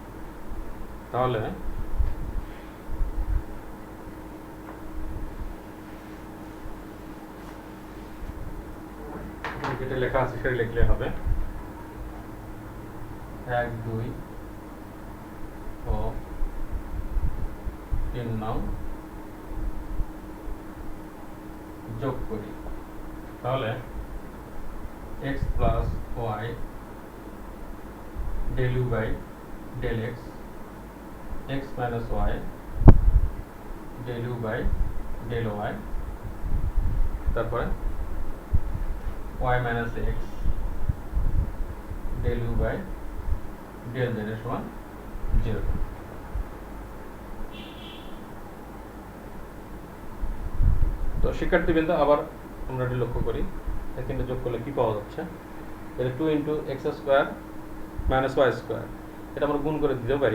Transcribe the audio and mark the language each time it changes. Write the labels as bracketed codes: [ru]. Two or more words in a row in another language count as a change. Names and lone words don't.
[bn] তাহলে যেটা লেখা আছে সেটা লিখলে হবে 1, 2 ও 3 নং যোগ করি। তাহলে [en] x plus y del u by del x, x minus y del u by del y, [bn] তারপরে [en] y minus x del u by del z [bn] এর সমান 0। তো শিক্ষার্থীবৃন্দ, আবার আমরা এটি লক্ষ্য করি, এখানে যোগ করলে কি পাওয়া যাচ্ছে, এটা [en] 2 into x square minus y square, [bn] এটা আমরা গুণ করে দিতে পারি।